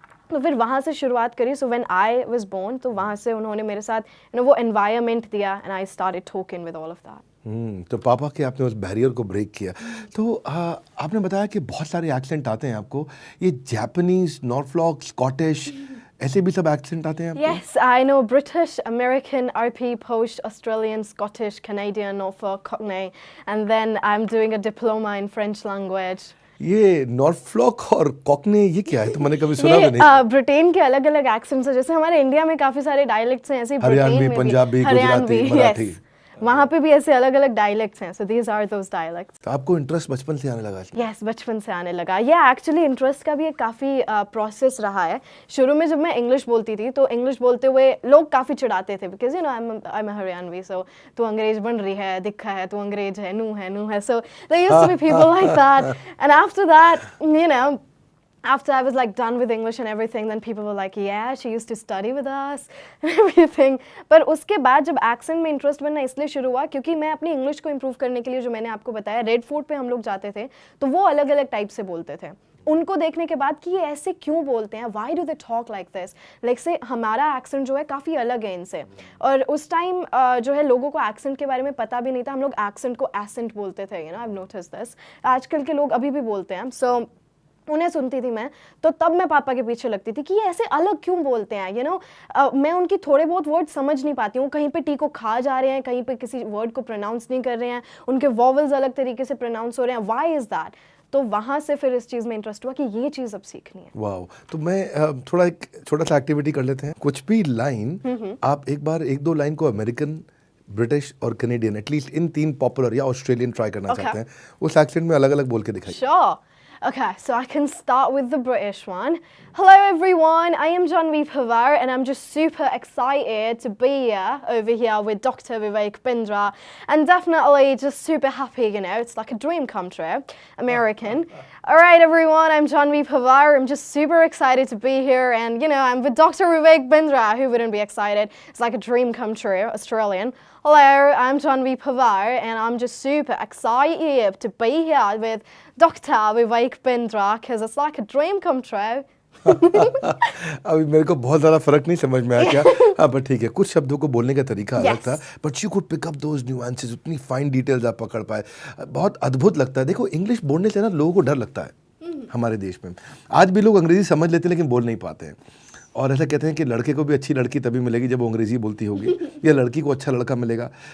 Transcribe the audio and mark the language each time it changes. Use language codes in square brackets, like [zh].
[hi] तो फिर वहाँ से शुरुआत करी। So when I was born तो वहाँ से उन्होंने मेरे साथ वो एनवायरनमेंट दिया and I started talking with all of that. तो पापा के आपने उस बैरियर को ब्रेक किया। तो आपने बताया कि बहुत सारे एक्सेंट आते हैं आपको, ये जापानीज, नॉर्फॉक, स्कॉटिश, ऐसे भी सब एक्सेंट आते हैं आपको? [en] Yes, I know British, American, RP, Posh, Australian, Scottish, Canadian, Norfolk, Cockney, and then I'm doing a diploma in French language. [hi] ये नॉर्फॉक और कॉकने ये क्या है? तो मैंने कभी सुना भी नहीं। ब्रिटेन के अलग अलग एक्सेंट्स हैं, जैसे हमारे इंडिया में काफी सारे डायलेक्ट्स हैं, ऐसे हरियाणवी, पंजाबी, गुजराती, मराठी, वहाँ पे भी ऐसे अलग अलग डायलेक्ट्स हैं। So these are those dialects. तो आपको इंटरेस्ट बचपन से आने लगा? यस, बचपन से आने लगा। ये एक्चुअली इंटरेस्ट का भी एक काफ़ी प्रोसेस रहा है। शुरू में जब मैं इंग्लिश बोलती थी तो इंग्लिश बोलते हुए लोग काफ़ी चिढ़ाते थे, because you know I am Haryanvi, सो तू अंग्रेज बन रही है, दिखा है तू अंग्रेज है, नू है। [en] So there used to be people like that, and after that you know after I was like done with English and everything, then people were like, yeah, she used to study with us and everything. [hi] पर उसके बाद जब accent में interest बनना इसलिए शुरू हुआ क्योंकि मैं अपनी इंग्लिश को इम्प्रूव करने के लिए, जो मैंने आपको बताया, रेड फोर्ट पे हम लोग जाते थे तो वो अलग अलग टाइप से बोलते थे। उनको देखने के बाद कि ये ऐसे क्यों बोलते हैं, why do दे talk like this, like से हमारा एक्सेंट जो है काफ़ी अलग है इनसे। और उस टाइम जो है लोगों को एक्सेंट के बारे में पता भी नहीं था, हम लोग एक्सेंट को एसेंट बोलते थे, you know, I have noticed this. आजकल के लोग अभी भी बोलते हैं। सो उन्हें सुनती थी मैं, तो तब मैं पापा के पीछे लगती थी कि ये ऐसे अलग क्यों बोलते हैं, यू नो। मैं उनकी थोड़े बहुत वर्ड समझ नहीं पाती हूँ, कहीं पे टी को खा जा रहे हैं, कहीं पे किसी वर्ड को प्रोनाउंस नहीं कर रहे हैं, उनके वॉवल्स अलग तरीके से प्रोनाउंस हो रहे हैं, व्हाई इज दैट। तो वहाँ से फिर इस चीज़ में इंटरेस्ट हुआ कि ये चीज़ अब सीखनी है। वाओ। तो मैं थोड़ा एक छोटा सा एक्टिविटी कर लेते हैं। कुछ भी लाइन आप एक बार एक दो लाइन को अमेरिकन, ब्रिटिश और कैनेडियन, एटलीस्ट इन तीन पॉपुलर, या ऑस्ट्रेलियन ट्राई करना चाहते हैं, उस एक्सेंट में अलग अलग बोल के दिखाइए। [en] Sure. Okay, so I can start with the British one. Hello everyone, I am Janvi Pawar and I'm just super excited to be over here with Dr. Vivek Bindra, and definitely just super happy, you know, it's like a dream come true. American. Alright everyone, I'm Janvi Pawar, I'm just super excited to be here, and you know, I'm with Dr. Vivek Bindra, who wouldn't be excited? It's like a dream come true, Australian. Hello, I'm Janvi Pawar and I'm just super excited to be here with Dr. Vivek Bindra because it's like a dream come true. [hi] अभी मेरे को बहुत ज़्यादा फर्क नहीं समझ में आया क्या। हाँ, पर ठीक है, कुछ शब्दों को बोलने का तरीका अलग था, but you could pick up those nuances, उतनी फाइन डिटेल्स आप पकड़ पाए, बहुत अद्भुत लगता है। देखो, इंग्लिश बोलने से ना लोगों को डर लगता है हमारे देश में। आज भी लोग अंग्रेजी समझ लेते हैं लेकिन बोल नहीं पाते हैं, और ऐसा कहते हैं कि लड़के को भी अच्छी लड़की तभी मिलेगी जब वो अंग्रेजी बोलती होगी, या लड़की को अच्छा लड़का मिलेगा।